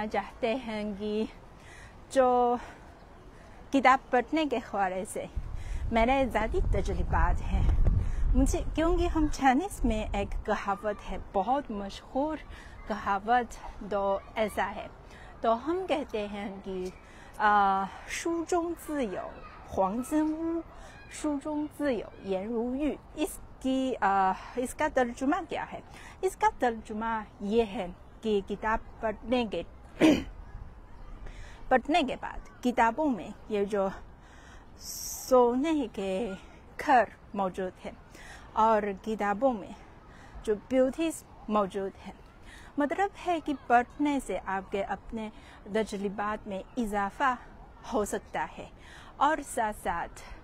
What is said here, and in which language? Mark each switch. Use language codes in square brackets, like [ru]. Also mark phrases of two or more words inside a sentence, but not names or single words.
[ur] چاہتے ہیں کہ جو کتاب پڑھنے کے حوالے سے میرے ذاتی تجربات ہیں مجھے کیونکہ ہم چائنیز میں ایک کہاوت ہے بہت مشہور کہاوت تو ایسا ہے تو ہم کہتے ہیں کہ [zh] 书中自有黄金屋 书中自有颜如玉 [ur] اس کا ترجمہ کیا ہے. اس کا ترجمہ یہ ہے کہ کتاب پڑھنے کے بعد کتابوں میں یہ جو سونے کے گھر موجود ہے اور کتابوں میں جو بیوٹیز موجود ہے مطلب ہے کہ پڑھنے سے آپ کے اپنے تجربات میں اضافہ ہو سکتا ہے اور ساتھ ساتھ